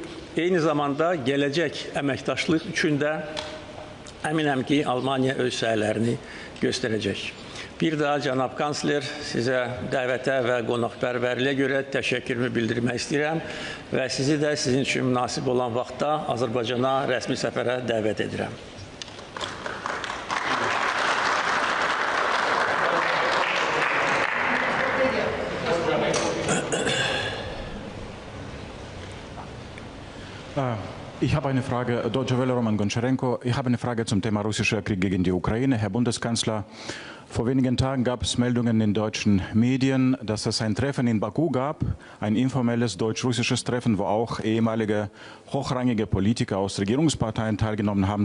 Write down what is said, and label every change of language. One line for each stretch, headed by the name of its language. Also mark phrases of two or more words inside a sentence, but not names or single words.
Azerbaijani: Eyni zamanda gələcək əməkdaşlıq üçün də əminəm ki, Almaniya öz səylərini göstərəcək. Bir daha cənab kansler sizə dəvətə və qonaqpərvərliyə görə təşəkkürümü bildirmək istəyirəm və sizi də sizin üçün münasib olan vaxtda Azərbaycana rəsmi səfərə dəvət edirəm.
German: Ich habe eine Frage, Deutsche Welle, Roman Goncharenko. Ich habe eine Frage zum Thema russischer Krieg gegen die Ukraine. Herr Bundeskanzler, vor wenigen Tagen gab es Meldungen in deutschen Medien, dass es ein Treffen in Baku gab, ein informelles deutsch-russisches Treffen, wo auch ehemalige hochrangige Politiker aus Regierungsparteien teilgenommen haben sollen.